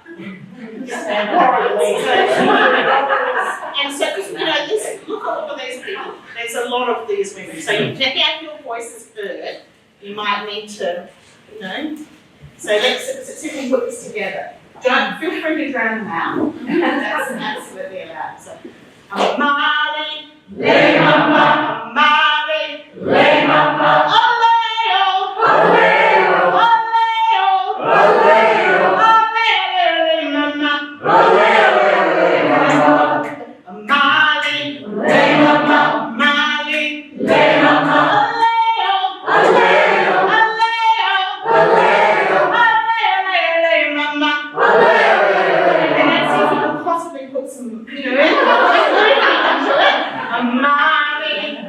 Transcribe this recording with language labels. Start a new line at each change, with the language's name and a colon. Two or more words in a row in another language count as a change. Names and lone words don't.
English: And so, look at all of these people. There's a lot of these women. So you have your voices heard. You might need to, So let's see if we can put this together. Don't feel free to drown them out. That's absolutely allowed. So, Amali, lay mama, Amali, lay mama, Aleo, Aleo, Aleo, Aleo, Aleo. Amali, lay mama, Amali, lay mama, Aleo, Aleo, Aleo, Aleo, Aleo, lay mama, Aleo. And let's see if we can possibly put some, Amali,